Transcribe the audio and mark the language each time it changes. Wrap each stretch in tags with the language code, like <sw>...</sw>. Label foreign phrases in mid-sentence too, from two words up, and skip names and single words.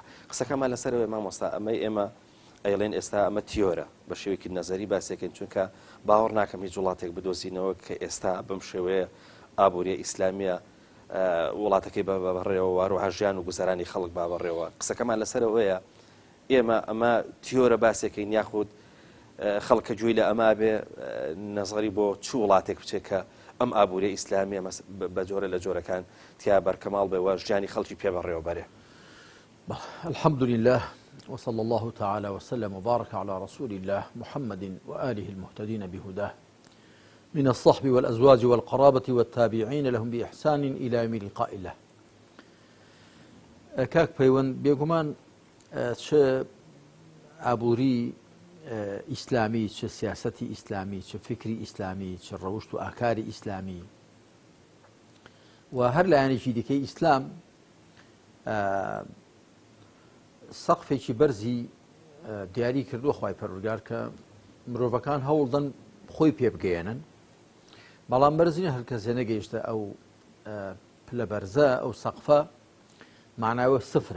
<ckb>قسەکەمان لەسەرەوەی مامۆستا ئەمەی ئێمە ئەیڵێن ئێستا ئەمە تیۆرە بە شێوەیەکی نەزەری باسێکن چونکە باوەڕ ناکەم هیچ وڵاتێک بدۆزینەوە کە ئێستا بەم شێوەیە ئابووریە ئیسلامیە وڵاتەکەی بەڕێوە وهروەها ژیان و گوزارانی خەڵک بابڕێەوە. قسەکەمان لەسەرەوەیە ئێمە ئەمە تیۆرە باسێکین یاخود خەڵکە گوێی لە ئەما بێ نەزەری بۆ چ وڵاتێک بچێت کە ئەم ئابووریە ئیسلامیە بە جۆرە لە جۆرەکان تیا بەرکەماڵ بێەوە ژیانی خەڵکی پێبڕێەوە بەرێ.</ckb> <ar>الحمد لله وصلى الله تعالى وسلم وبارك على رسول الله محمد وآله المهتدين بهداه من الصحب والأزواج والقرابة والتابعين لهم بإحسان إلى يوم لقاء الله.</ar> <ckb>كاك بيون بيقومان ئابووری ئیسلامی چه سیاسەتی ئیسلامی چه فکری ئیسلامی چه ڕەوشت و ئاکاری ئیسلامی و هەر لایەنێکی دیکەی ئیسلام سەقفێکی بەرزی دیاری کردووە خوای پەروەردگار کە مرۆڤەکان هەوڵدەن خۆی پێ بگەێنن بەڵام بەرزینە هەر کەسێ نەگەیشتە ئەو پلە بەرزە ئەو سەقفە معناوە سفرە.</ckb>